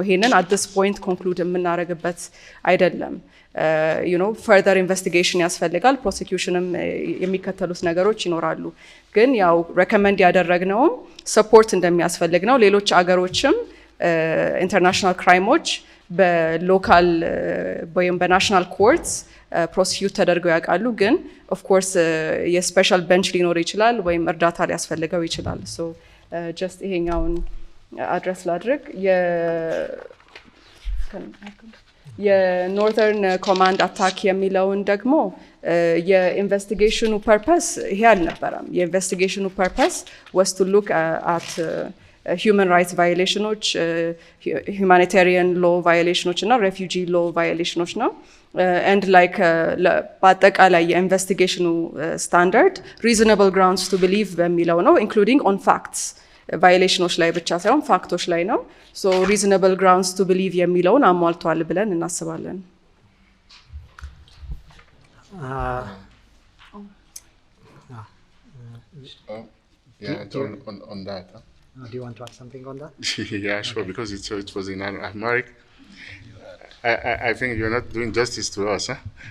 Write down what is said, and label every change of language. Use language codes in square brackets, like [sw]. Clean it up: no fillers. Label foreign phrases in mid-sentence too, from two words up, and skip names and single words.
[am] ይሄንን [en] at this point conclude [am] የምናደርግበት አይደለም። [en] further investigation [am] ያስፈልጋል። ፕሮሲኪዩሽንም የሚከተሉት ነገሮች ይኖራሉ። ግን ያው ሬኮመንድ ያደረግነውም ሰፖርት እንደሚያስፈልግ ነው። ሌሎች አገሮችም [en] international crimes [am] በሎካል ወይም [en] national courts prosecute [am] ተደርገው ያውቃሉ። ግን [en] of course special bench [am] ሊኖር ይችላል ወይም እርዳታ ሊያስፈልገው ይችላል። [en] so just [am] ይሄኛውን አድረስ ላድርግ። [en] Northern Command attack [am] የሚለውን ደግሞ [en] investigation purpose [am] ይሄ አልነበረም። [en] investigation purpose was to look at human rights violations, humanitarian law violations እና refugee law violations ነው። and like [am] በአጠቃላይ የኢንቨስቲጌሽኑ ስታንዳርድ [en] reasonable grounds to believe [am] በሚለው ነው [en] including on facts [am] ቫዮሌሽኖች ላይ ብቻ ሳይሆን ፋክቶች ላይ ነው። [en] so reasonable grounds to believe [am] የሚለውን አሟልቷል ብለን እናስባለን። [en] On that. Do you want to add something on that? Yeah, sure, because it was in Amharic. I think you're not doing justice to us, huh?